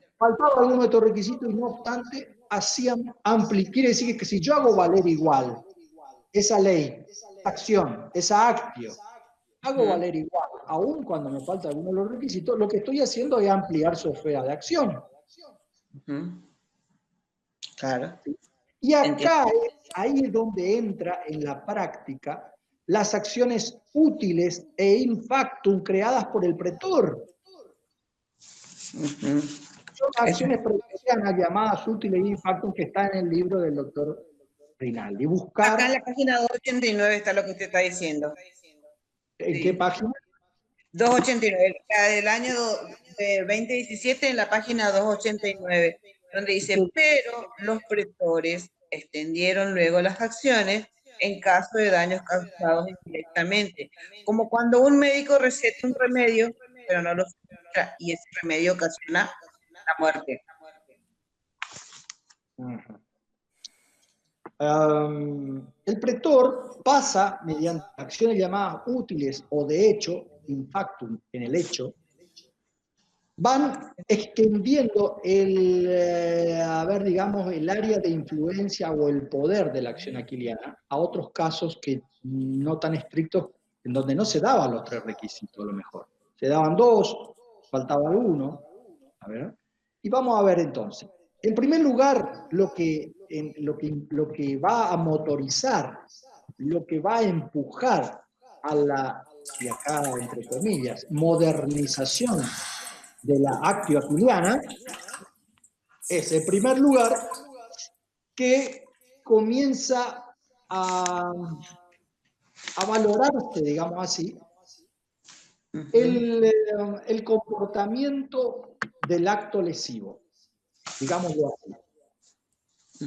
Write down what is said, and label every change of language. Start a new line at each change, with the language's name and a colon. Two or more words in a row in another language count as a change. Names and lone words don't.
Spanish: Faltaba alguno de estos requisitos y no obstante hacían quiere decir que si yo hago valer igual esa ley, esa acción, esa actio, hago Ujú. valer igual, aun cuando me falta alguno de los requisitos, lo que estoy haciendo es ampliar su esfera de acción. Ujú. Claro. Y Entiendo. acá ahí es donde entra en la práctica las acciones útiles e in factum creadas por el pretor. Ujú. Son acciones pretorianas llamadas útiles e
Latin: in factum
Spanish: que está en el libro del doctor Rinaldi. Acá en Buscar la página 289 está lo que usted está diciendo. en qué Sí. página. 289, la del año de 2017 en la página 289, donde dice, pero los pretores extendieron luego las acciones en caso de daños causados indirectamente, como cuando un médico receta un remedio pero no lo suministra, y ese remedio ocasiona la muerte. El pretor pasa mediante acciones llamadas útiles o de hecho,
Latin: in factum,
Spanish: en el hecho, van extendiendo digamos, el área de influencia o el poder de la acción aquiliana a otros casos que no tan estrictos, en donde no se daban los 3 requisitos a lo mejor. Se daban 2, faltaba 1. A ver. Y vamos a ver entonces. En primer lugar, lo que va a motorizar, lo que va a empujar a la, y acá entre comillas, modernización de la actio aquiliana, es en primer lugar que comienza a valorarse, digamos así, el comportamiento del acto lesivo, digámoslo así.